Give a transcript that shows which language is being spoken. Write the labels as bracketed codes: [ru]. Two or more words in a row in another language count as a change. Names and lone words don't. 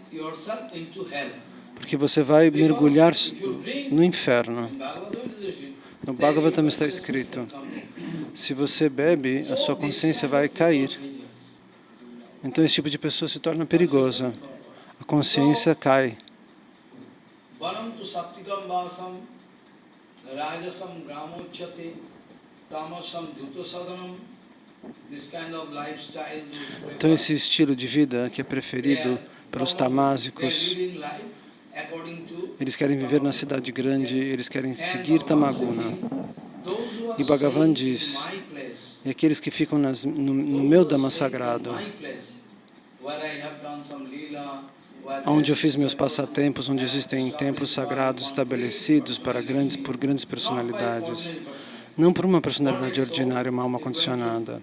[pt] Porque você vai mergulhar no inferno. No Bhagavatam está escrito, se você bebe, a sua consciência vai cair. Então esse tipo de pessoa se torna perigosa. A consciência cai. [sa] Vanam tu sattikam vasam, rajasam gramochate, tamasam dutosadanam. [en] This kind of lifestyle. [pt] Então esse estilo de vida que é preferido pelos tamásicos, eles querem viver na cidade grande, eles querem seguir Tamaguna. E Bhagavan diz, e aqueles que ficam no meu Dhamma sagrado, onde eu fiz meus passatempos, onde existem templos sagrados estabelecidos por grandes personalidades, não por uma personalidade ordinária, uma alma condicionada.